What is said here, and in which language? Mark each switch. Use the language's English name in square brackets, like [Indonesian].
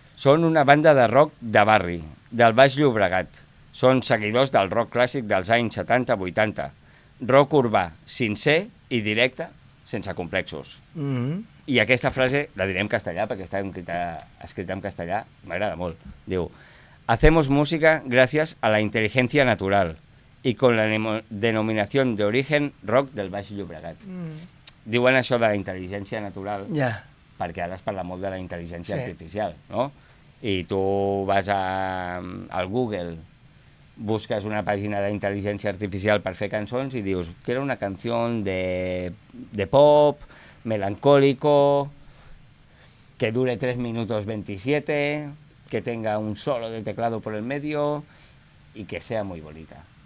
[Catalan] Són una banda de rock de barri, del Baix Llobregat. Són seguidors del rock clàssic dels anys 70-80. Rock urbà, sincer i directe, sense complexos. I aquesta frase la diré en castellà, perquè està escrita en castellà, m'agrada molt. Diu, [Spanish] hacemos música gracias a la inteligencia natural y con la denominación de origen rock del Baix Llobregat. [Catalan] Diuen això de la intel·ligència natural, perquè ara es parla molt de la intel·ligència artificial, no? I tu vas al Google busques una pàgina d'intel·ligència artificial per fer cançons i dius, [Spanish] quiero una canción de pop, melancólico, que dure 3 minutos 27, que tenga un solo de teclado por el medio y que sea muy bonita.